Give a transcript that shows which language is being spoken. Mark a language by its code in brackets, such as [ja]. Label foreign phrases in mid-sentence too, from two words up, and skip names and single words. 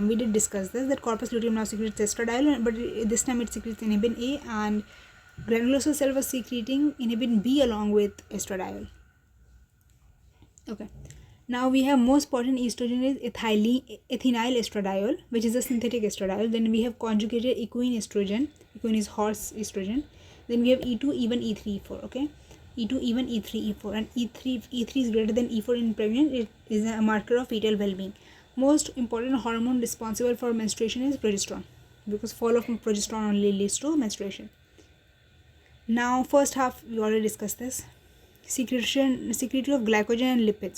[en] We did discuss this, that corpus luteum now secretes estradiol, but this time it secretes inhibin A, and granulosa cell was secreting inhibin B along with estradiol. Okay. Now we have most potent estrogen is ethinyl estradiol, which is a synthetic estradiol. Then we have conjugated equine estrogen. Equine is horse estrogen. Then we have E2, E1, E3, E4. Okay, E2, E1, E3, E4, and E3 is greater than E4 in pregnant. It is a marker of fetal well-being. Most important hormone responsible for menstruation is progesterone, because fall of progesterone only leads to menstruation. Now first half we already discussed this. Secretion of glycogen and lipids.